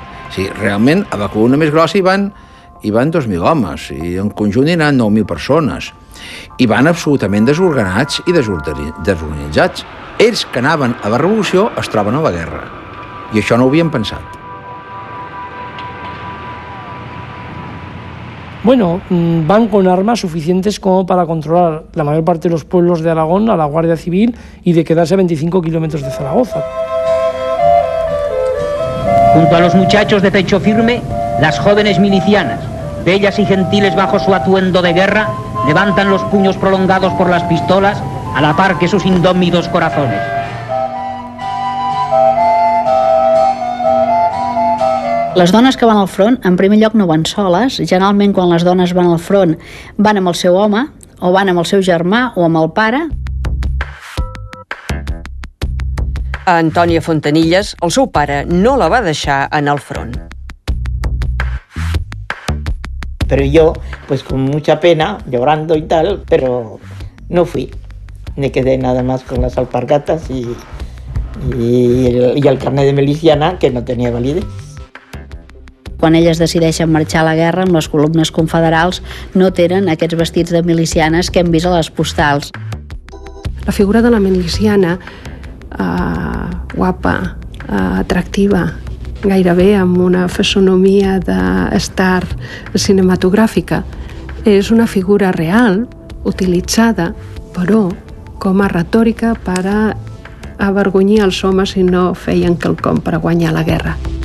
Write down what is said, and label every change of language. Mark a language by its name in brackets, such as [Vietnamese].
[Catalan] O sigui, realment, a la columna més grossa hi van 2.000 homes, i en conjunt hi anaven 9.000 persones. I van absolutament desorganats i desorganitzats. Ells que anaven a la revolució es troben a la guerra. I això no ho havien pensat. [Spanish] Bueno, van con armas suficientes como para controlar la mayor parte de los pueblos de Aragón a la Guardia Civil y de quedarse a 25 kilómetros de Zaragoza. Junto a los muchachos de pecho firme, las jóvenes milicianas, bellas y gentiles bajo su atuendo de guerra, levantan los puños prolongados por las pistolas a la par que sus indómitos corazones. [Catalan] Les dones que van al front, en primer lloc, no van soles. Generalment, quan les dones van al front, van amb el seu home, o van amb el seu germà, o amb el pare. A Antònia Fontanilles, el seu pare no la va deixar anar al front. [Spanish] Pero yo, pues con mucha pena, llorando y tal, pero no fui. Me quedé nada más con las alpargatas y el carnet de miliciana, que no tenía validez. [Catalan] Quan elles decideixen marxar a la guerra amb les columnes confederals, no tenen aquests vestits de milicianes que hem vist a les postals. La figura de la miliciana, guapa, atractiva, gairebé amb una fisonomia d'estar cinematogràfica, és una figura real, utilitzada, però com a retòrica per a avergonyir els homes si no feien quelcom per a guanyar la guerra.